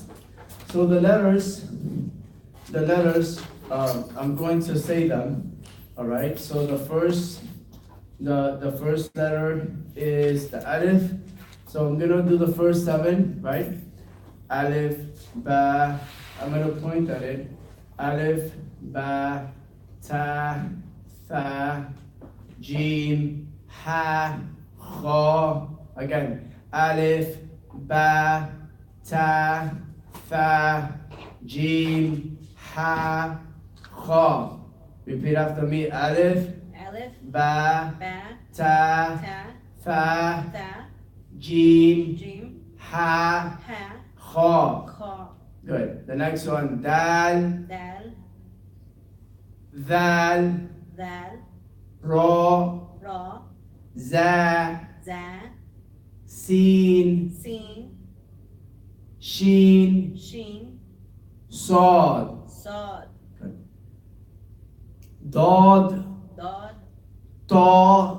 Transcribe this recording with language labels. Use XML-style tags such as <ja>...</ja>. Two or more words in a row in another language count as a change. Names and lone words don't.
<en>So the letters, I'm going to say them. All right. So the first letter is the alif. So I'm gonna do the first 7, right? Alif, ba. I'm gonna point at it. Alif, ba, ta, tha, jim, ha, kha. Again. Alif, ba, ta, tha, jim, ha, kha. Repeat after me. Alif, Alif, ba, ba, ta, ta, tha, tha, jim, jim, ha, ha, kha. kha, Good. The next one. Dal, dal, dhal, dal, ra, ra, za, za, sin, sin, shin, shin, sad. sod, Dad, dod, ta,</en>